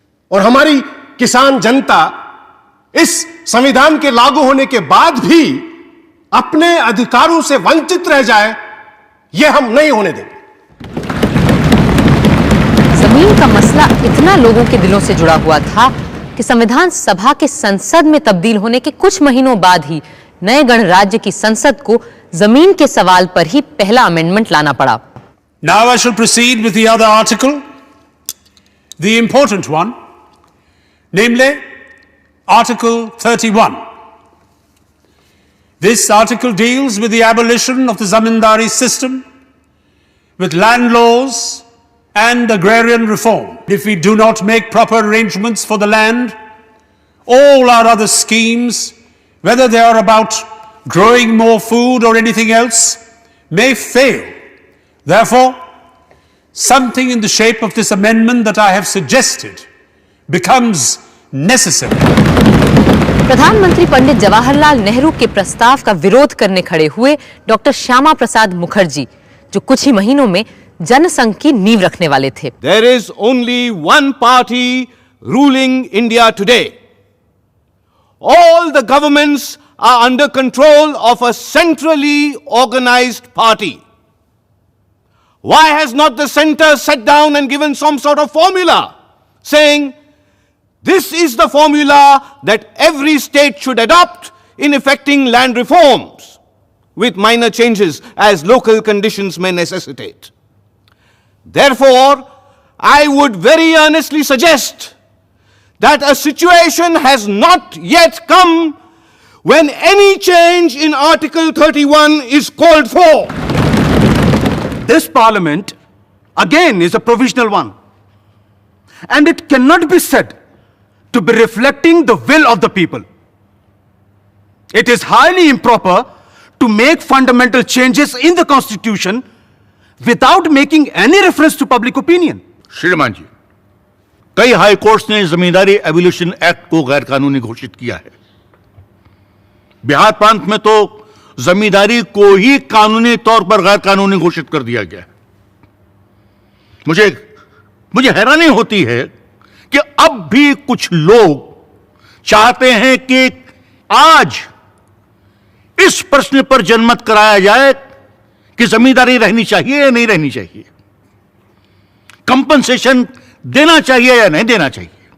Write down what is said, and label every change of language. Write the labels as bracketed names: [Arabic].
[Hindi] और हमारी किसान जनता इस संविधान के लागू होने के बाद भी अपने अधिकारों से वंचित रह जाए, यह हम नहीं होने देंगे। जमीन का मसला इतना लोगों के दिलों से जुड़ा हुआ था कि संविधान सभा के संसद में तब्दील होने के कुछ महीनों बाद ही नए गणराज्य की संसद को जमीन के सवाल पर ही पहला अमेंडमेंट लाना पड़ा। [English] Now I shall proceed with the other article, the important one, namely Article 31. This article deals with the abolition of the zamindari system, with land laws and agrarian reform. If we do not make proper arrangements for the land, all our other schemes, whether they are about growing more food or anything else, may fail. Therefore, something in the shape of this amendment that I have suggested becomes necessary. [Hindi] प्रधानमंत्री पंडित जवाहरलाल नेहरू के प्रस्ताव का विरोध करने खड़े हुए doctor Shyama Prasad Mukherjee, जो कुछ ही महीनों में जनसंघ की नींव रखने वाले थे। [English] There is only one party ruling India today. All the governments are under control of a centrally organized party. Why has not the center sat down and given some sort of formula saying this is the formula that every state should adopt in effecting land reforms with minor changes as local conditions may necessitate? Therefore, I would very earnestly suggest that a situation has not yet come when any change in Article 31 is called for. This parliament, again, is a provisional one, and it cannot be said to be reflecting the will of the people. It is highly improper to make fundamental changes in the constitution without making any reference to public opinion. [Hindi] श्रीमान जी, कई high courts ने जमींदारी abolition act को गैर कानूनी घोषित किया है। बिहार प्रांत में तो जमींदारी को ही कानूनी तौर पर गैर कानूनी घोषित कर दिया गया है। मुझे हैरानी होती है कि अब भी कुछ लोग चाहते हैं कि आज इस प्रश्न पर जनमत कराया जाए कि जमींदारी रहनी चाहिए या नहीं रहनी चाहिए, कंपनसेशन देना चाहिए या नहीं देना चाहिए।